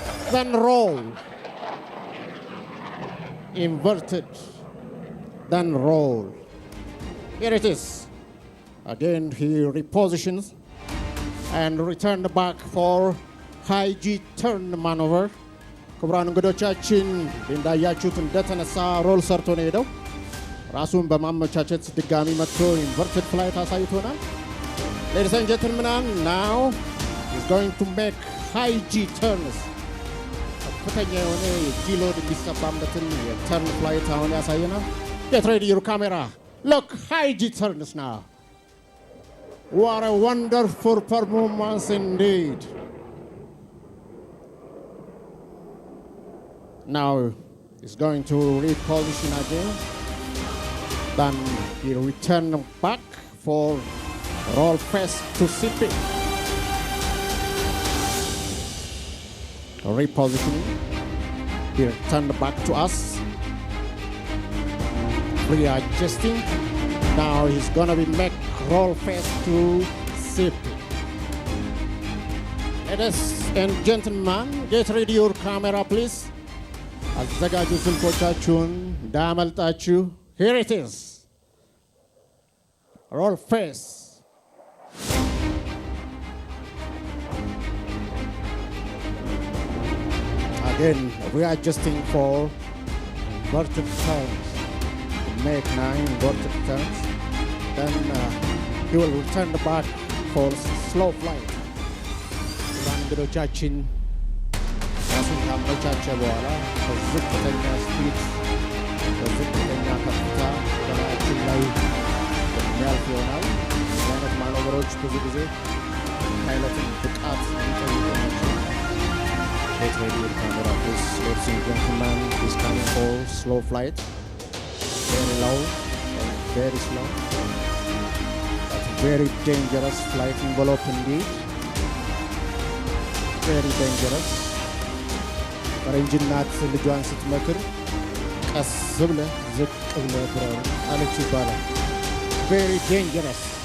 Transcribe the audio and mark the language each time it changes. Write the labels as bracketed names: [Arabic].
[English] Then roll. Inverted, then roll. Here it is. Again, he repositions and returned back for high G turn maneuver. [Amharic] ክቡራን እንግዶቻችን እንዳያችሁት እንደተነሳ ሮል ሰርቶ ነው ሄደው ራሱን በማመቻቸት ድጋሚ መጥቶ ኢንቨርትድ ፍላይት አሳይቶናል። [English] Ladies and gentlemen, now he's going to make high G turns. [Amharic] ከፍተኛ የሆነ ጂ ሎድ የሚሰባበትን የተርን ፍላይት አሁን ያሳየናል። [English] Get ready your camera. Look, high G turns now. What a wonderful performance indeed. Now he's going to reposition again. Then he return back for roll face to CP. Repositioning. He returned back to us. Readjusting. Now he's gonna be make roll face to CP. Ladies and gentlemen, get ready your camera please. [Amharic] አዘጋጁ ስልኮቻችሁን እንዳያመልጣችሁ. [English] Here it is. Roll face. Again, readjusting for inverted turns. Make 9 inverted turns. Then he will return back for slow flight. [Amharic] እንግዶቻችን ራሱን ካመቻቸ በኋላ በዝቅተኛ ስፒድ በዝቅተኛ ከፍታ በላያችን ላይ የሚያልፍ ይሆናል። ይህ አይነት ማኖቨሮች ብዙ ጊዜ ፓይለትን ብቃት የሚጠይቁ ናቸው። [English] Get ready with camera, please. Ladies and gentlemen, is coming for slow flight. Very low and very slow. That's very dangerous flight envelope indeed. Very dangerous. [Amharic] ፈረንጅ እናት ልጇን ስትመክር ቀስ ብለህ ዝቅ ብለህ ብረር አለች ይባላል። [English] Very dangerous.